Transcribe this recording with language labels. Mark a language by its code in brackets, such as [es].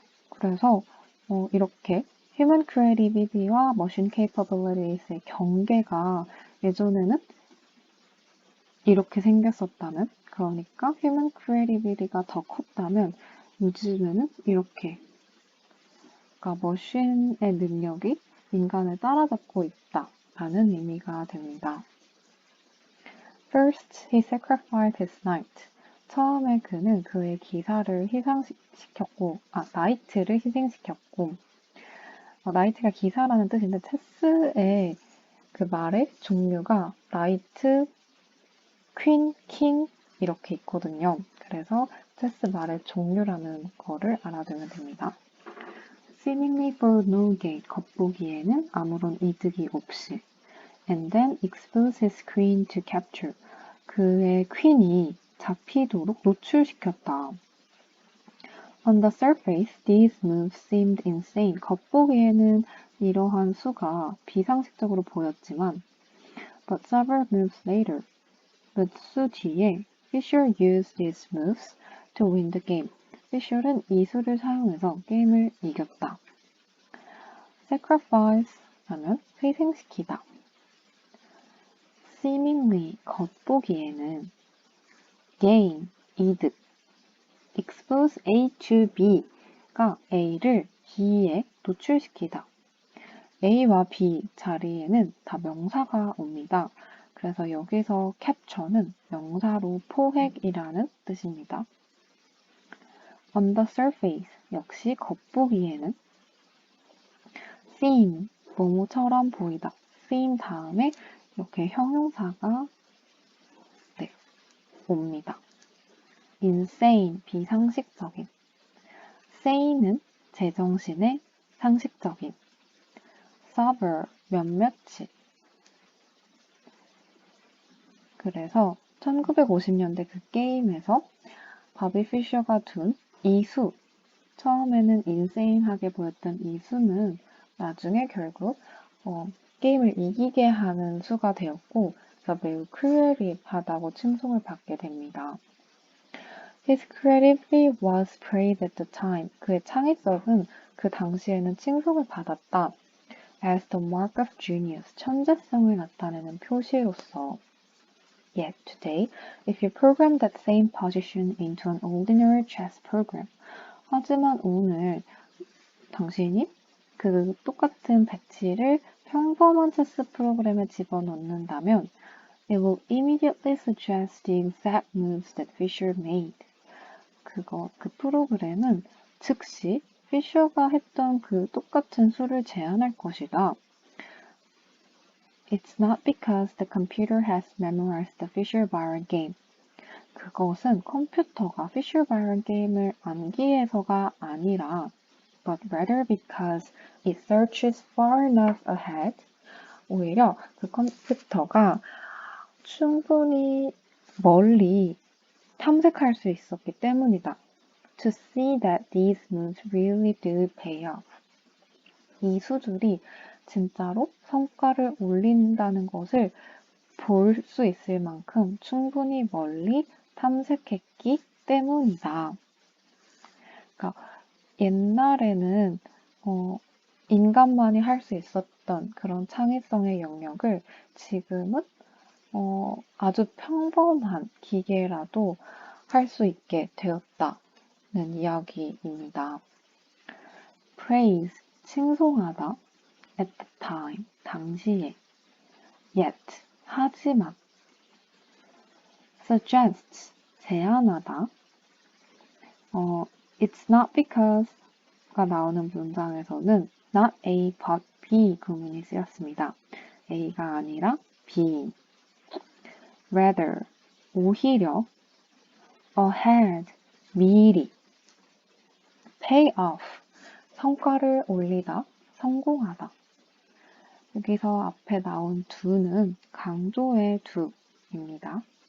[ko] 그래서 이렇게 Human Creativity와 Machine Capabilities의 경계가 예전에는 이렇게 생겼었다면, 그러니까 Human Creativity가 더 컸다면 요즘에는 이렇게, 그러니까 머신의 능력이 인간을 따라잡고 있다라는 의미가 됩니다. [en] First, he sacrificed his knight. [ko] 처음에 그는 그의 기사를 희생시켰고, 나이트를 희생시켰고, 나이트가 기사라는 뜻인데 체스의 그 말의 종류가 나이트, 퀸, 킹 이렇게 있거든요. 그래서 체스 말의 종류라는 거를 알아두면 됩니다. [en] Seemingly for no gain, [ko] 겉보기에는 아무런 이득이 없이 [en] and then expose his queen to capture. [ko] 그의 퀸이 잡히도록 노출시켰다. [en] On the surface, these moves seemed insane. [ko] 겉보기에는 이러한 수가 비상식적으로 보였지만, [en] but several moves later, [ko] 몇 수 뒤에, [en] Fischer used these moves to win the game. [ko] 피셜은 이 수를 사용해서 게임을 이겼다. sacrifice 하면 희생시키다. seemingly 겉보기에는 gain 이득. expose A to B가 A를 B에 노출시키다. A와 B 자리에는 다 명사가 옵니다. 그래서 여기서 capture는 명사로 포획이라는 뜻입니다. on the surface 역시 겉보기에는 seem 뭐뭐처럼 보이다. seem 다음에 이렇게 형용사가 옵니다. insane 비상식적인 sane은 제정신의 상식적인 sober 몇몇이 그래서 1950년대 그 게임에서 바비 피셔가 둔 이 수, 처음에는 인세인하게 보였던 이 수는 나중에 결국 게임을 이기게 하는 수가 되었고, 그래서 매우 크리에이티브하다고 칭송을 받게 됩니다. [en] His creativity was praised at the time. [ko] 그의 창의성은 그 당시에는 칭송을 받았다. [en] As the mark of genius, 천재성을 나타내는 표시로서. Yet today, if you program that same position into an ordinary chess program, [ko] 하지만 오늘 당신이 그 똑같은 배치를 평범한 체스 프로그램에 집어넣는다면 [en] it will immediately suggest the exact moves that Fisher made. [ko] 그 프로그램은 즉시 피셔가 했던 그 똑같은 수를 제안할 것이다. [en] It's not because the computer has memorized the Fisher-Byron game. [ko] 그것은 컴퓨터가 Fisher-Byron 게임을 암기해서가 아니라 [en] but rather because it searches far enough ahead. [ko] 오히려 그 컴퓨터가 충분히 멀리 탐색할 수 있었기 때문이다. [en] To see that these moves really do pay off. [ko] 이 수들이 진짜로 성과를 올린다는 것을 볼 수 있을 만큼 충분히 멀리 탐색했기 때문이다. 그러니까 옛날에는 인간만이 할 수 있었던 그런 창의성의 영역을 지금은 아주 평범한 기계라도 할 수 있게 되었다는 이야기입니다. praise, 칭송하다, at the time, 당시에, yet, 하지만, suggest, 제안하다, it's not because가 나오는 문장에서는 not A but B 구문이 쓰였습니다. A가 아니라 B. rather, 오히려, ahead, 미리, pay off, 성과를 올리다, 성공하다. 여기서 앞에 나온 do는 강조의 do입니다.